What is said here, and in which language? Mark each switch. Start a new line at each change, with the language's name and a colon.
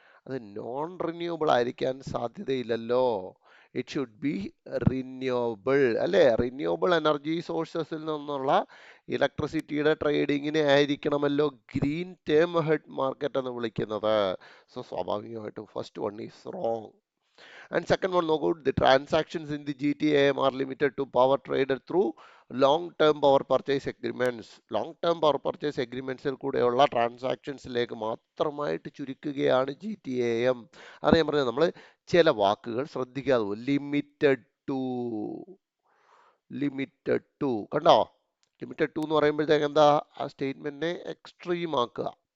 Malayalam: അത് non renewable ആയിരിക്കാൻ സാധ്യതയില്ലല്ലോ.
English: it should be renewable
Malayalam: അല്ലേ? റിന്യൂവബിൾ എനർജി സോഴ്സസിൽ നിന്നുള്ള ഇലക്ട്രിസിറ്റിയുടെ ട്രേഡിങ്ങിനെ ആയിരിക്കണമല്ലോ ഗ്രീൻ ടേം അഹെഡ് മാർക്കറ്റ് എന്ന് വിളിക്കുന്നത്. സോ സ്വാഭാവികമായിട്ടും
English: First one is wrong. And second one, നോക്കൂ, the transactions in the GTAM are limited to power traded through long-term power purchase agreements.
Malayalam: Long-term power purchase agreementsൽ കൂടെയുള്ള ട്രാൻസാക്ഷൻസിലേക്ക് മാത്രമായിട്ട് ചുരുക്കുകയാണ് GTAM. അത് ഞാൻ പറഞ്ഞത്, നമ്മൾ ചില വാക്കുകൾ ശ്രദ്ധിക്കാതെ, ലിമിറ്റഡ് ടു, ലിമിറ്റഡ് ടു, കണ്ടോ? ലിമിറ്റഡ് ടു എന്ന് പറയുമ്പോഴത്തേക്ക് എന്താ, ആ സ്റ്റേറ്റ്മെന്റിനെ എക്സ്ട്രീം ആക്കുക.